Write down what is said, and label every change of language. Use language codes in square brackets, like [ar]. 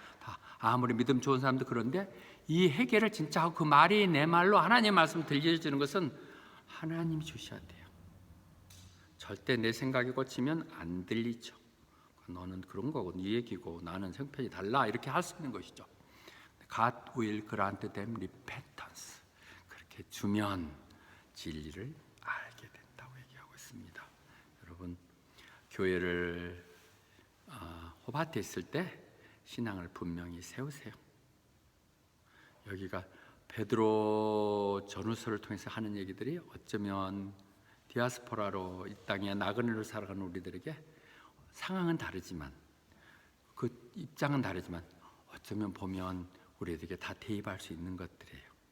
[ko] 다 아무리 믿음 좋은 사람도 그런데 이 회개를 진짜 하고 그 말이 내 말로 하나님의 말씀 들려주는 것은 하나님이 주셔야 돼요. 절대 내 생각이 꽂히면 안 들리죠. 너는 그런 거고 네 얘기고 나는 형편이 달라 이렇게 할 수 있는 것이죠. [en] God will grant them repentance. [ko] 그렇게 주면 진리를 알게 된다고 얘기하고 있습니다. 여러분, 교회를 호밭에 있을 때 신앙을 분명히 세우세요. 여기가 베드로 전후서를 통해서 하는 얘기들이 어쩌면 디아스포라로 이 땅에 나그네로 살아가는 우리들에게 상황은 다르지만 그 입장은 다르지만 어쩌면 보면 우리에게 다 대입할 수 있는 것들이에요.